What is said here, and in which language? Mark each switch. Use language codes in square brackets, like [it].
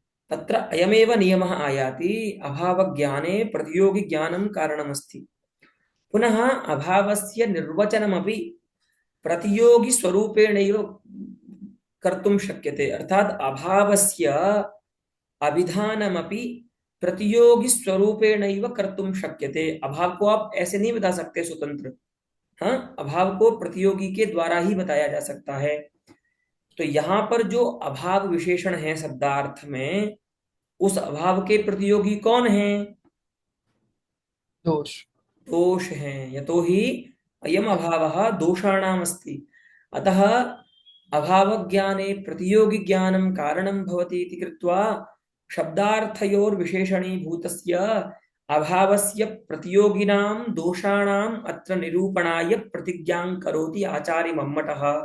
[sa] तत्र अयमेव नियमः आयाति, अभावज्ञाने प्रतियोगिज्ञानं कारणमस्ति। पुनः अभावस्य निर्वचनमपि प्रतियोगिस्वरूपेणैव कर्तुं शक्यते, अर्थात् अभावस्य अभिधानमपि प्रतियोगी स्वरूपेणैव कर्तुं शक्यते। [hi] अभाव को आप ऐसे नहीं बता सकते स्वतंत्र, हाँ, अभाव को प्रतियोगी के द्वारा ही बताया जा सकता है। तो यहाँ पर जो अभाव विशेषण है शब्दार्थ में, उस अभाव के प्रतियोगी कौन है? दोष। दोष हैं, [sa] यतो ही अयम अभावः दोषाणाम् अस्ति। अतः अभावज्ञाने प्रतियोगि ज्ञानं कारणं भवति इति कृत्वा शब्दार्थयोर्विशेषणीभूतस्य अभावस्य प्रतियोगिनां दोषाणाम् अत्र निरूपणाय प्रतिज्ञां करोति आचार्य मम्मटः।